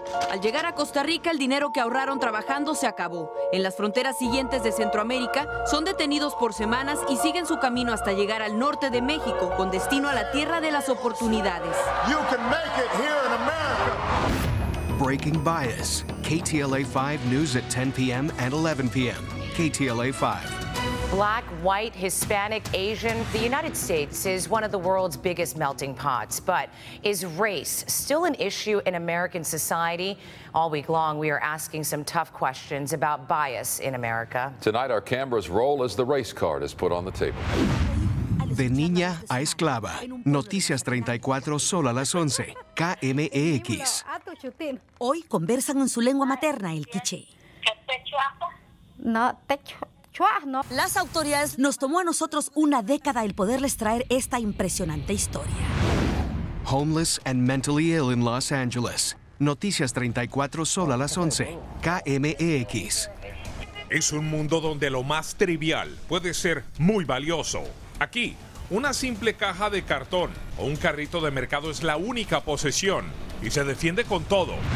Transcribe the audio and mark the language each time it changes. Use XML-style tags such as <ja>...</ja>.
<es>Al llegar a Costa Rica, el dinero que ahorraron trabajando se acabó. En las fronteras siguientes de Centroamérica, son detenidos por semanas y siguen su camino hasta llegar al norte de México, con destino a la tierra de las oportunidades.</es> <en>You can make it here in America. Breaking Bias, KTLA 5 News at 10 p.m. and 11 p.m. KTLA 5. Black, white, Hispanic, Asian. The United States is one of the world's biggest melting pots. But is race still an issue in American society? All week long, we are asking some tough questions about bias in America. Tonight, our camera's role as the race card is put on the table.</en> <es>De niña a esclava. Noticias 34 solo a las 11. KMEX. Hoy conversan en su lengua materna, el quiché. No, no. Las autoridades nos tomó a nosotros una década el poderles traer esta impresionante historia.</es> <en>homeless and mentally ill in Los Angeles.</en> <es>Noticias 34 solo a las 11. KMEX. Es un mundo donde lo más trivial puede ser muy valioso. Aquí, una simple caja de cartón o un carrito de mercado es la única posesión y se defiende con todo.</es>